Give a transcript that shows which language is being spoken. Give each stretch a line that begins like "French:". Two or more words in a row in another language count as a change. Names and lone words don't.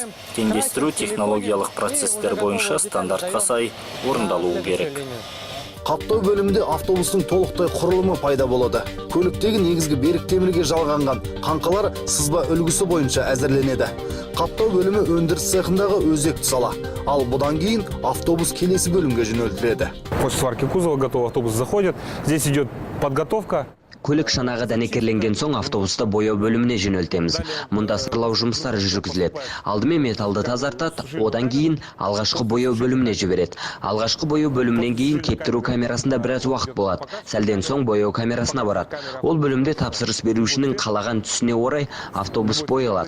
Kazakh: Теңдестіру технологиялық процестер бойынша стандартқа сай орындалуы керек. Қаптау бөлімінде автобустың толықтай құрылымы пайда болады. Көліктегі негізгі берік темірге жалғанған қаңқалар сызба үлгісі бойынша әзірленеді. Қаптау бөлімі өндіріс цехындағы өзекті сала. Ал бұдан кейін автобус келесі бөлімге жөнелтіледі.
Russian: После сварки кузова готовый автобус заходит. Здесь идет подготовка.
Kazakh: Көлік шанағы дәнекерленген соң автобусты бояу бөліміне жөнелтеміз. Мұнда сырлау жұмыстары жүргізіледі. Алдымен металды тазартады, одан кейін алғашқы бояу бөліміне жібереді. Алғашқы бояу бөлімінен кейін кептіру камерасында біраз уақыт болады. Сәлден соң бояу камерасына барады. Ол бөлімде тапсырыс берушінің қалаған түсіне орай автобус боялады.